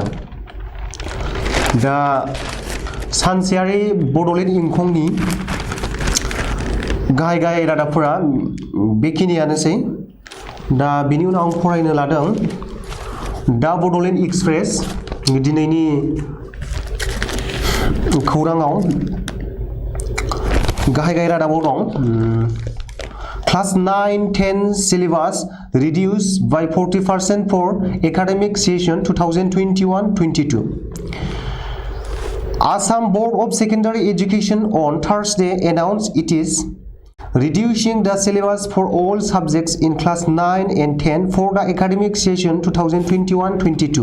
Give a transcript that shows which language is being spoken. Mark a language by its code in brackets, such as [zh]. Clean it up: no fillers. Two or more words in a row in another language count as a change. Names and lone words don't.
[brx] दा सानसेयारि बड'लेण्ड इंखंनि गाहाय गाहाय रादाबफोरा बेखिनियानोसै। दा बिनि उनाव आं फरायनो लादों दा बड'लेण्ड एक्सप्रेस दिनैनि खौराङाव गाहाय गाहाय रादाबाव दं क्लास 9-10 [en] syllabus reduced by 40% for academic session 2021-22. Assam Board of Secondary Education on Thursday announced it is reducing the syllabus for all subjects in class 9 and 10 for the academic session 2021-22.